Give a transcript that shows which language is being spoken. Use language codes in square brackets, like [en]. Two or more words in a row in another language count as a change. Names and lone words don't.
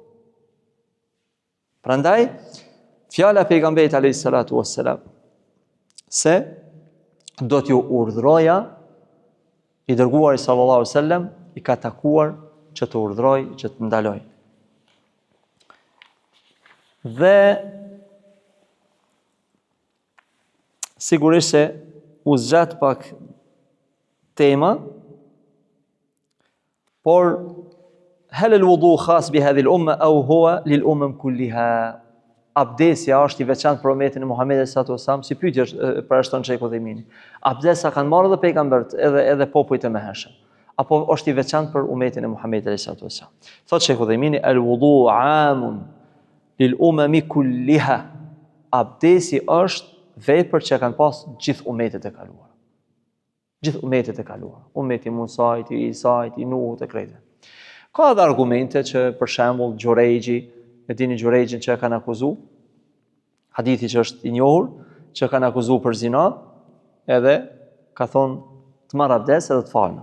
[sq] Prandaj, fjala e pejgamberit [ar] عليه الصلاة والسلام [sq] se do t'ju urdhroja i dërguari [ar] صلى الله عليه وسلم [sq] i ka takuar që të urdhroj, që të ndaloj. Dhe sigurisht se u zgjat pak tema, por [ar] هل الوضوء خاص بهذه الأمة أو هو للأمم كلها? [sq] Abdesja është i veçantë për umetin e Muhamedit [ar] صلى الله عليه وسلم, [sq] si pyetje për ashton Sheikh Uthaymin. Abdesa kanë marrë edhe pejgambert, edhe popujt e mëhershëm. Apo është i veçantë për umetin e Muhamedit [ar] صلى الله عليه وسلم. [sq] Thotë Sheikh Uthaymin, [ar] الوضوء عام للأمم كلها. [sq] Abdesi është vepër që kanë pas gjithë umetet e kaluara. Gjithë umetet e kaluara. Umeti Musait, Isait, Nuhut e krejtë. Ka edhe argumente që për shembull Xhurejxhi, e dini Xhurejxhin që e kanë akuzuar, hadithi që është i njohur, që kanë akuzuar për zina, edhe ka thonë të marr abdes edhe të falna.